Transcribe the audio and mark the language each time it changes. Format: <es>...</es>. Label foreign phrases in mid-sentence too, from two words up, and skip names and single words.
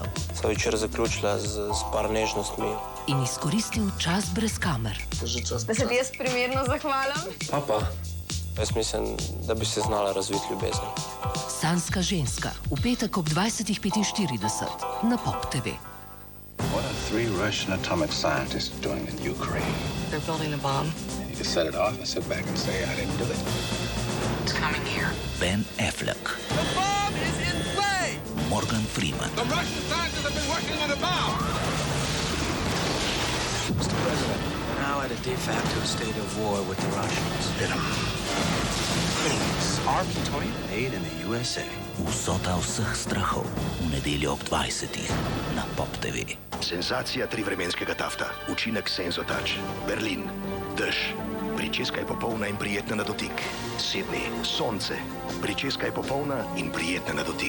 <sl>Sva večer zaključila z par nežnostmi. In izkoristil čas brez kamer. Da se ti jaz primerno zahvalim? Pa. Jaz mislim, da bi se znala razviti ljubezen. Sanska ženska. V petek ob 20:45 na Pop TV.</sl> <en>What are 3 Russian atomic scientists doing in Ukraine? They're building a bomb. You just set it off and sit back and say, I didn't do it. It's coming here. Ben Affleck. The bomb is in play! Morgan Freeman. The Russian scientists have been working on a bomb! Mr. President, we're now at a de facto state of war with the Russians. Hit them. Please, our plutonium made in the USA.</en> <sl>Vsota vseh strahov v nedeljo ob 20. na Pop TV. Senzacija trivremenskega tafta. Učinek Sensotouch. Berlin. Dež. Pričeska je popolna in prijetna na dotik. Sydney. Sonce. Pričeska je popolna in prijetna na dotik.</sl>